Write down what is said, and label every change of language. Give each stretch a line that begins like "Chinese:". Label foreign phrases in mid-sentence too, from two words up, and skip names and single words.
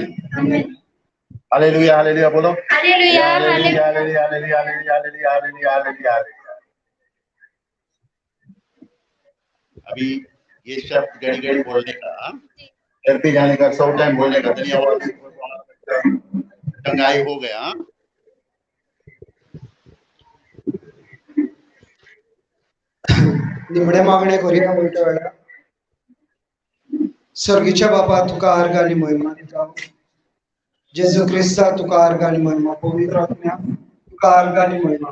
Hindi: हालेलुया हालेलुया बोलो। हालेलुया हालेलुया हालेलुया हालेलुया हालेलुया हालेलुया हालेलुया। अभी ये शब्द गड़ी गड़ी बोलने का, घर पे जाने का, 100 टाइम बोलने का, दुनिया टंगाई हो गया।
Konkani: निमणे मागणे करूया वयता वेळा स्वर्गीच्या बापा तुका आर्ग आनी महिमा दिता। जेजू क्रिस्ता तुका आर्ग आनी महिमा, पवित्र आत्म्या तुका आर्ग आनी महिमा।